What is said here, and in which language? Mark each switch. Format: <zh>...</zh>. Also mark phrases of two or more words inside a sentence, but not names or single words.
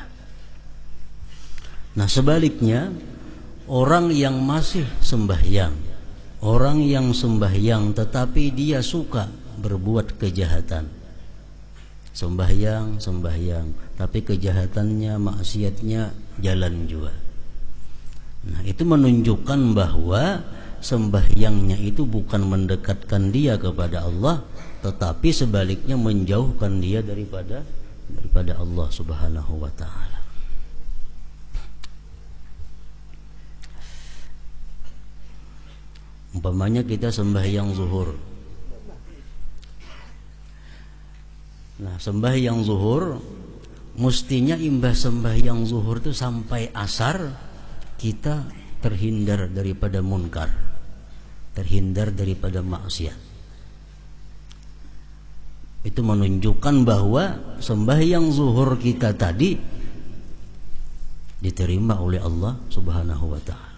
<id>Nah, sebaliknya, orang yang masih sembahyang, orang yang sembahyang tetapi dia suka berbuat kejahatan, sembahyang, tapi kejahatannya, maksiatnya jalan juga. Nah, itu menunjukkan bahwa sembahyangnya itu bukan mendekatkan dia kepada Allah, tetapi sebaliknya menjauhkan dia daripada Allah</id> <ar>Subhanahu wa ta'ala.</ar> <id>Umpamanya kita sembahyang zuhur. Nah, sembahyang zuhur mestinya imbas sembahyang zuhur itu sampai asar kita terhindar daripada munkar, terhindar daripada maksiat. Itu menunjukkan bahwa sembahyang zuhur kita tadi diterima oleh Allah</id> <ar>Subhanahu wa ta'ala.</ar>